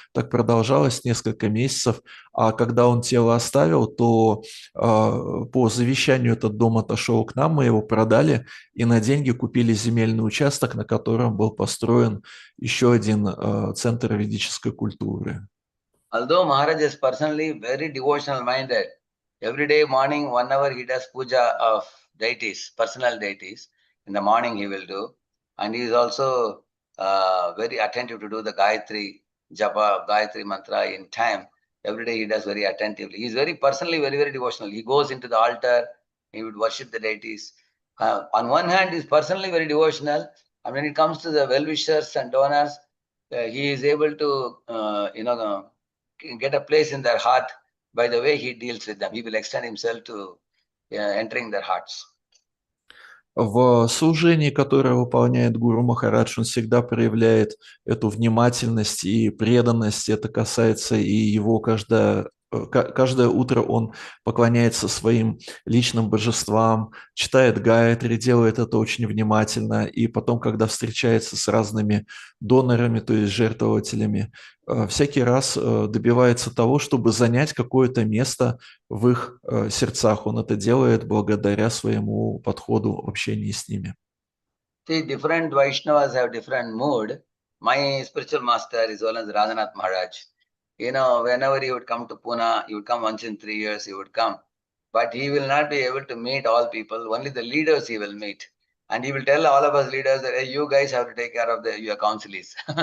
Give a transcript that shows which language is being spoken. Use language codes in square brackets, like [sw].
[ru] Так продолжалось несколько месяцев, а когда он тело оставил, то по завещанию этот дом отошел к нам, мы его продали, и на деньги купили земельный участок, на котором был построен еще один центр ведической культуры. [en] Although Maharaj is personally very devotional minded, every day morning 1 hour he does puja of deities, personal deities. In the morning he will do, and he is also very attentive to do the Gayatri Japa, Gayatri mantra in time. Every day he does very attentively. He is very personally very, very devotional. He goes into the altar, he would worship the deities. On one hand, he is personally very devotional, and when it comes to the well-wishers and donors, he is able to, get a place in their heart by the way he deals with them. He will extend himself to entering their hearts. [ru] В служении, которое выполняет Гуру Махарадж, он всегда проявляет эту внимательность и преданность. Это касается и его каждое утро он поклоняется своим личным божествам, читает гайатри, делает это очень внимательно, и потом, когда встречается с разными донорами, то есть жертвователями, всякий раз добивается того, чтобы занять какое-то место в их сердцах. Он это делает благодаря своему подходу в общении с ними. [en] See, different Vaishnavas have different mood. My spiritual master is known as Radhanath Maharaj. Whenever he would come to Pune, he would come once in 3 years, he would come. But he will not be able to meet all people, only the leaders he will meet. And he will tell all of us leaders that, hey, you guys have to take care of your councils.